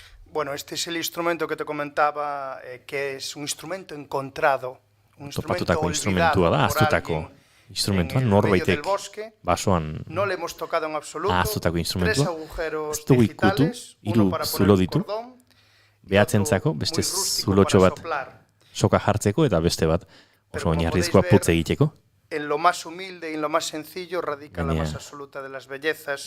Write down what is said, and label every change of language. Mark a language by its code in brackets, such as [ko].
[es] Bueno, este es el instrumento que te comentaba, que es un instrumento encontrado, un instrumento olvidado por alguien en el medio del bosque. No le hemos tocado en absoluto. 3 agujeros digitales, uno para poner un cordón y otro muy rústico para soplar. [eu] Soka jartzeko eta beste bat oso oinarrizkoa putz egiteko. [es] En lo más humilde y en lo más sencillo radica la más absoluta de las bellezas.